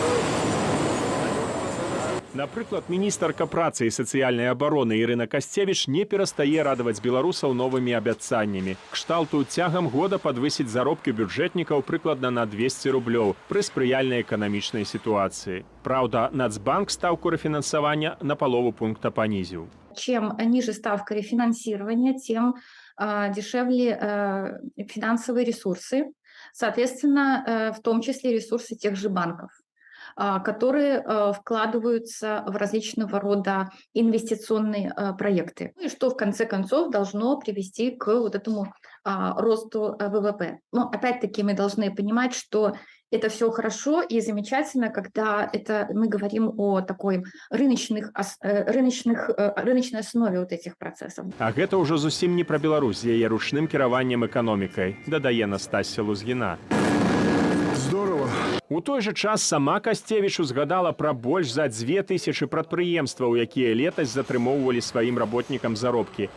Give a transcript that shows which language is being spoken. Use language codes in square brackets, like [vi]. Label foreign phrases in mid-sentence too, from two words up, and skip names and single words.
[be] Напрыклад, міністарка працы і сацыяльнай абароны Ірына Касцевіч не перастае радаваць беларусаў новымі абяцаннямі. Кшталту цягам года падвысіць заробкі бюджэтнікаў прыкладна на 200 рублёў пры спрыяльнай эканамічнай сітуацыі. Праўда, Нацбанк стаўку рэфінансавання на палову пункта панізіў. [ru] Чем ниже ставка рефинансирования, тем дешевле финансовые ресурсы, соответственно, в том числе ресурсы тех же банков, которые вкладываются в различного рода инвестиционные проекты, и что в конце концов должно привести к вот этому росту ВВП. Но опять-таки мы должны понимать, что это все хорошо и замечательно, когда мы говорим о такой рыночной основе вот этих процессов. [be] А гэта ўжо зусім не пра Беларусь з яе ручным кіраваннем эканомікай, дадае Настасья Лузгіна. Здорово. У той жа час сама Касцевіч узгадала пра больш за 2000 прадпрыемстваў, якія летась затрымоўвалі сваім работнікам заробкі.